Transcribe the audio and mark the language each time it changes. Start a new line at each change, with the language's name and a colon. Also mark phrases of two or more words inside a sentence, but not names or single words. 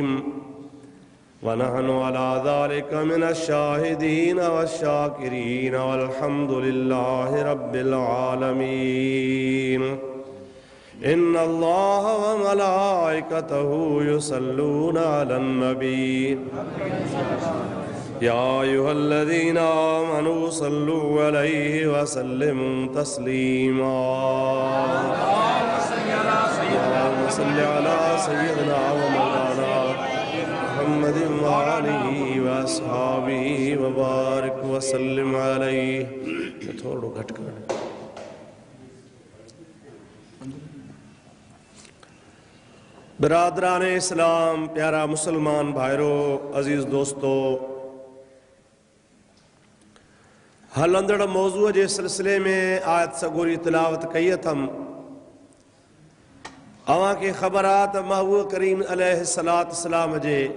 Arabic: ونحن على ذلك من الشاهدين والشاكرين والحمد لله رب العالمين إن الله وملائكته يصلون على النبي يا أيها الذين آمنوا صلوا عليه وسلموا تسليما اللهم صل على سيدنا ومولانا محمد وآله وأصحابه وبارك وسلم عليه
Sindhi: थोड़ो घट कर बिरादरान इस्लाम प्यारा मुसलमान भाइरो अजीज दोस्तो हलंदड़ मौजूअ जे सिलसिले में आयत सगोरी तिलावत कई अथम अवां खे ख़बर आहे त महबूब करीम
Arabic: عليه الصلاة والسلام
Sindhi: जे